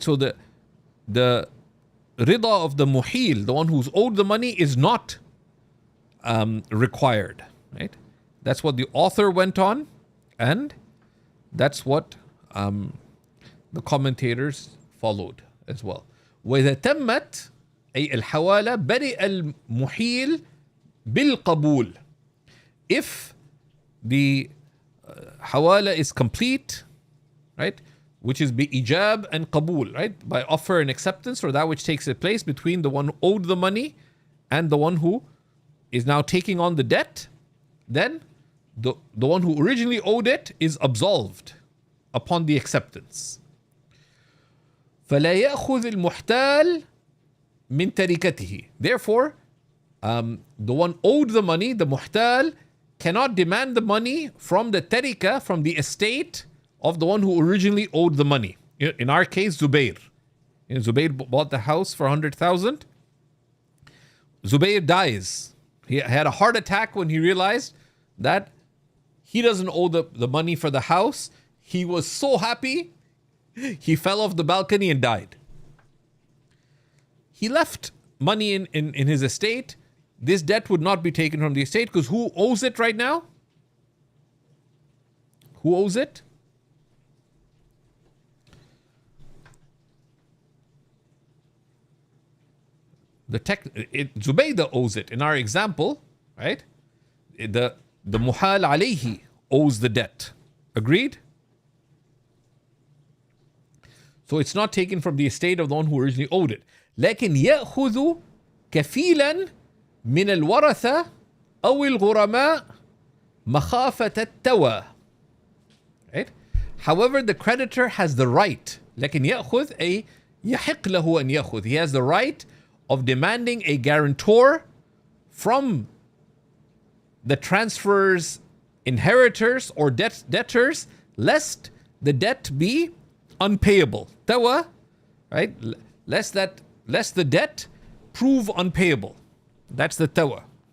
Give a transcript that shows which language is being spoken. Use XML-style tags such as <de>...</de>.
<en>So the rida of the muhil, the one who's owed the money, is not required, right? That's what the author went on, and that's what the commentators followed as well.</en> <ar>وإذا تمت أي الحوالة برئ المحيل بالقبول.</ar> <en>If the hawala is complete, right, which is bi-ijab and qabul, right, by offer and acceptance, or that which takes place between the one who owed the money and the one who is now taking on the debt, then the one who originally owed it is absolved upon the acceptance.</en> <ar>فلا يأخذ المحتال من تركته.</ar> <en>Therefore, the one owed the money, the muhtal, cannot demand the money from the tarika, from the estate of the one who originally owed the money. In our case, Zubair. Zubair bought the house for 100,000. Zubair dies. He had a heart attack when he realized that he doesn't owe the money for the house. He was so happy, he fell off the balcony and died. He left money in his estate. This debt would not be taken from the estate because who owes it right now? Who owes it? Zubaydah owes it. In our example, right? The muhal alayhi owes the debt. Agreed? So it's not taken from the estate of the one who originally owed it.</en> <ar>لكن يأخذ كفيلا من الورثة أو الغرماء مخافة التوى.</ar> <en>Right? However, the creditor has the right.</en> <ar>لكن يأخذ أي يحق له أن يأخذ.</ar> <en>He has the right of demanding a guarantor from the transfer's inheritors or debtors, lest the debt be unpayable. Tawa, right? Lest the debt prove unpayable. That's the tawa.</en>